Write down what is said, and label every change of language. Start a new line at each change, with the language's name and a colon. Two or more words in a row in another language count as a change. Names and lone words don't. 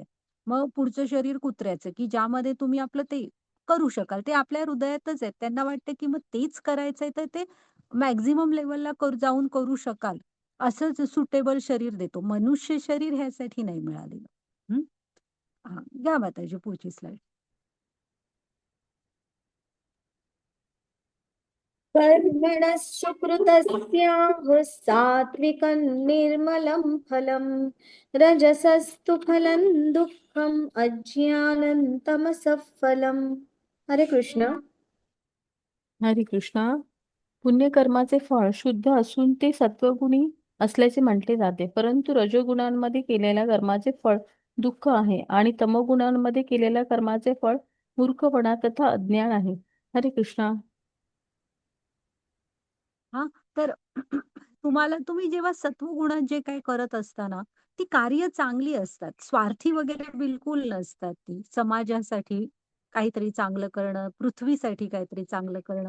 Marathi: मग पुढचं शरीर कुत्र्याचं, की ज्यामध्ये तुम्ही आपलं ते करू शकाल. ते आपल्या हृदयातच आहे. त्यांना वाटतं, की मग तेच करायचंय, तर ते
English: maximum level
Marathi: जाऊन करू शकाल. असंच सुटेबल शरीर देतो. मनुष्य शरीर ह्यासाठी नाही मिळालेलं. हं. हां, घ्या माताजी पुढची स्लाईड.
Sanskrit: कर्मणः कृतस्याहुः सात्विकं निर्मलं फलं रजसस्तु फलं दुःखम् अज्ञानं तमसः फलम्.
Marathi: हरे कृष्ण. हरे कृष्णा. पुण्यकर्माचे फळ शुद्ध असून ते सत्वगुणी असल्याचे म्हटले जाते, परंतु रजोगुणांमध्ये केलेल्या कर्माचे फळ दुःख आहे आणि तमोगुणांमध्ये केलेल्या कर्माचे फळ मूर्खपणा तथा अज्ञान आहे. हरे कृष्णा. हां, तर तुम्ही जेव्हा सत्वगुणात जे काही करत असता ना, ती कार्य चांगली असतात. स्वार्थी वगैरे बिलकुल नसतात ती. समाजासाठी काहीतरी चांगलं करणं, पृथ्वीसाठी काहीतरी चांगलं करणं.